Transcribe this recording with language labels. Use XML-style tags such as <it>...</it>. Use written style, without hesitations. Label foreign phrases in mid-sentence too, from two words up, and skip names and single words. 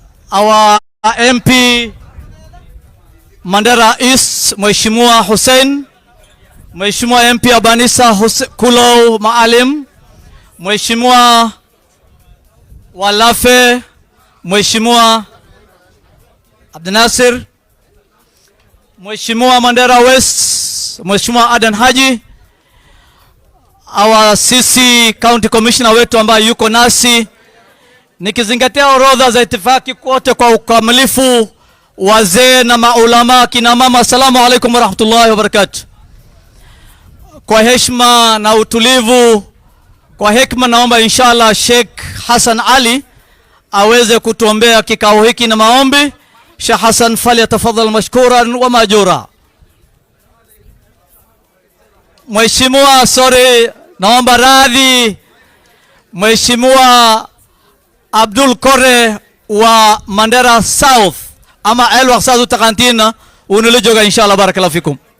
<en>our MP</en> <sw>Mandera East, Mheshimiwa Hussein, Mheshimiwa MP Abanisa Kulo Maalim, Mheshimiwa Walafe, Mheshimiwa Abdinasir, Mheshimiwa Mandera West, Mheshimiwa Adan Haji,</sw> <en>our CC County Commissioner</en> <sw>wetu ambaye yuko nasi, nikizingatia orodha za itifaki kote kwa ukamilifu, wazee na maulama, kina mama,</sw> <ar>السلام عليكم ورحمة الله وبركاته.</ar> <sw>Kwa heshima na utulivu, kwa hekima, naomba inshallah Sheikh Hassan Ali aweze kutuombea kikao hiki na maombi.</sw> <ar>Sheikh Hassan, فليتفضل مشكورا ومأجورا.</ar> <sw>Mheshimiwa, naomba radhi, Mheshimiwa Abdul Kore wa Mandera South ama Elwaq South Takantina unilijoga inshallah,</sw> <ar>بارك الله فيكم.</ar>